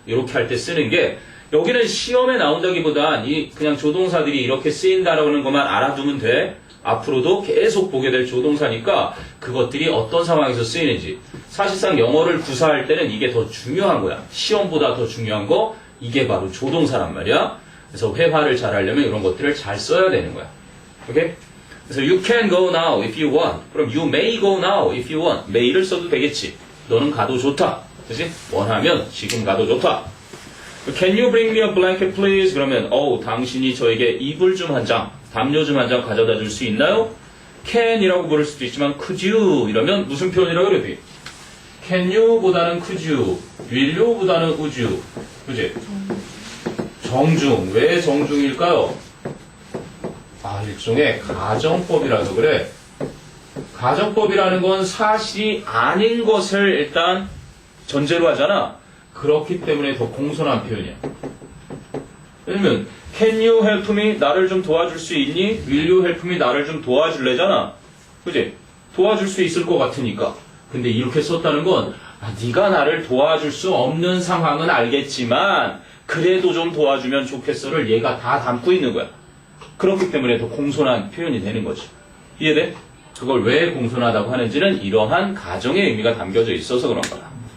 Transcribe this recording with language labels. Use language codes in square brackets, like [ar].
[ko] 이렇게 할 때 쓰는 게 여기는 시험에 나온다기보단 그냥 조동사들이 이렇게 쓰인다라는 것만 알아두면 돼. 앞으로도 계속 보게 될 조동사니까 그것들이 어떤 상황에서 쓰이는지. 사실상 영어를 구사할 때는 이게 더 중요한 거야. 시험보다 더 중요한 거 이게 바로 조동사란 말이야. 그래서 회화를 잘 하려면 이런 것들을 잘 써야 되는 거야. 오케이? 그래서 [en] you can go now if you want. [ko] 그럼 [en] you may go now if you want. [ko] may를 써도 되겠지. 너는 가도 좋다. 그치? 원하면 지금 가도 좋다. [en] Can you bring me a blanket please? [ko] 그러면 당신이 저에게 이불 좀 한 장, 담요 좀 한 장 가져다 줄 수 있나요? can이라고 부를 수도 있지만 could you 이러면 무슨 표현이라고 그래야 돼? can you 보다는 could you, will you 보다는 would you. 그치? 정중. 왜 정중일까요? 일종의 가정법이라서 그래. 가정법이라는 건 사실이 아닌 것을 일단 전제로 하잖아. 그렇기 때문에 더 공손한 표현이야. 왜냐면 [en] can you help me? [ko] 나를 좀 도와줄 수 있니? [en] will you help me? [ko] 나를 좀 도와줄래잖아. 그지? 도와줄 수 있을 것 같으니까. 근데 이렇게 썼다는 건 네가 나를 도와줄 수 없는 상황은 알겠지만 그래도 좀 도와주면 좋겠어를 얘가 다 담고 있는 거야. 그렇기 때문에 더 공손한 표현이 되는 거지. 이해돼? 그걸 왜 공손하다고 하는지는 이러한 가정의 의미가 담겨져 있어서 그런 거다.